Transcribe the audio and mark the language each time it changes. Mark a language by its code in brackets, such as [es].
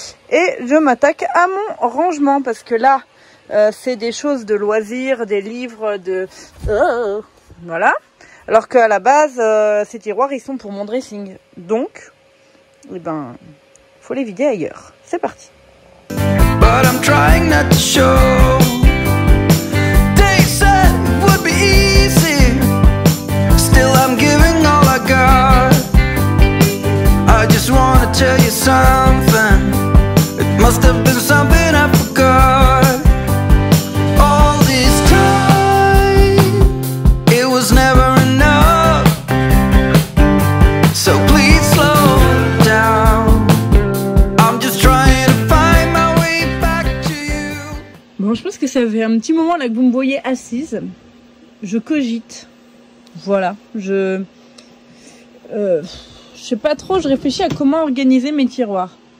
[fr] Et je m'attaque à mon rangement. Parce que là, c'est des choses de loisirs, des livres, de... voilà. Alors qu'à la base, ces tiroirs, ils sont pour mon dressing. Donc, eh ben, faut les vider ailleurs. C'est parti. [en] But I'm trying not to show. They said it would be easy. Still I'm giving all I got. I just wanna tell you something. It must have been something I forgot. All this time, it was never enough. So please slow down. I'm just trying to find my way back to you. [fr] Bon, je pense que ça fait un petit moment là que vous me voyez assise. Je cogite. Voilà, je sais pas trop, je réfléchis à comment organiser mes tiroirs.